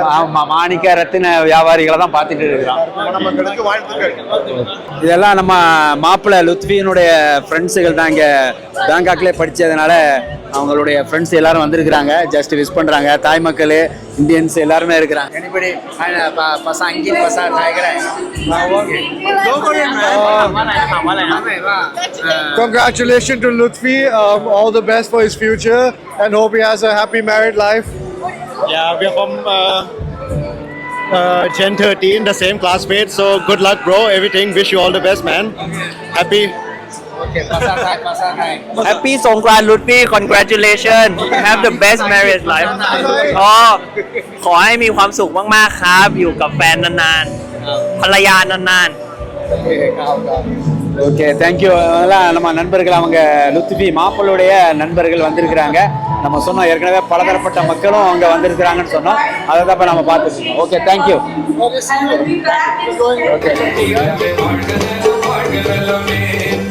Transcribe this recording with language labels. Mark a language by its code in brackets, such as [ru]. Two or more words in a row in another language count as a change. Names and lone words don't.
[ta] ஆமா, மாணிக்க ரத்தின வியாபாரிகளை தான் பார்த்துட்டு இருக்கிறோம். மணமக்களுக்கு வாழ்த்துக்கள். இதெல்லாம் நம்ம மாப்பிள்ளை லுத்ஃபியினுடைய ஃப்ரெண்ட்ஸுகள் தான் இங்கே பேங்காக்லேயே படித்ததுனால அவங்களுடைய ஃப்ரெண்ட்ஸ் எல்லாரும் வந்திருக்கிறாங்க. [en] just wish [ta] பண்ணுறாங்க. தாய் மக்கள், இந்தியன்ஸ் எல்லாருமே இருக்கிறாங்க. எனிபடி பசாங்கி பசா [en] Congratulations to Lutfi. All the best for his future and hope he has a happy married life. Yeah, we are from Gen 13, the same classmates. So good luck, bro. Everything. Wish you all the best, man. Happy. Happy Songkran Lutfi, congratulations. Have the best marriage life. [th] ก็ขอให้มีความสุขมากๆครับ อยู่กับแฟนนานๆ ภรรยานานๆ [en] okay, thank you. [ta] அதெல்லாம் நம்ம நண்பர்கள், அவங்க லுத்ஃபி மாப்பிள்ளுடைய நண்பர்கள் வந்திருக்கிறாங்க. நம்ம சொன்னோம் ஏற்கனவே பலதரப்பட்ட மக்களும் அங்கே வந்திருக்கிறாங்கன்னு சொன்னோம். அதை தான் இப்போ நம்ம பார்த்துருக்கோம். [en] okay, thank you. okay.